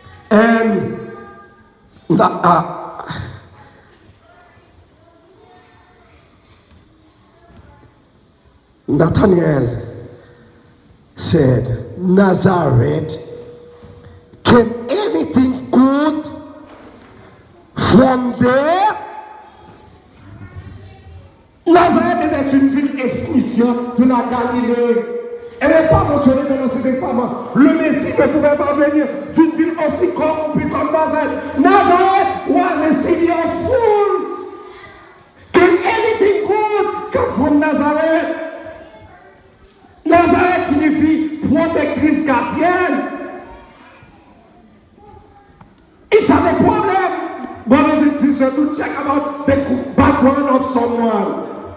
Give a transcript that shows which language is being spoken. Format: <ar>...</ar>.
<en>And Nathanael said, Nazareth, can anything good from there?</en> <fr>Nazareth était une ville insignifiante de la Galilée. Elle n'est pas mentionnée dans l'Ancien Testament. Le Messie ne pouvait pas venir d'une ville aussi corrompue comme Nazareth.</fr> <en>Nazareth was a city of fools. Can anything good come from Nazareth?</en> <fr>Nazareth signifie protectrice gardienne.</fr> <en>It's not a problem, brothers and sisters, to check about the background of someone.</en>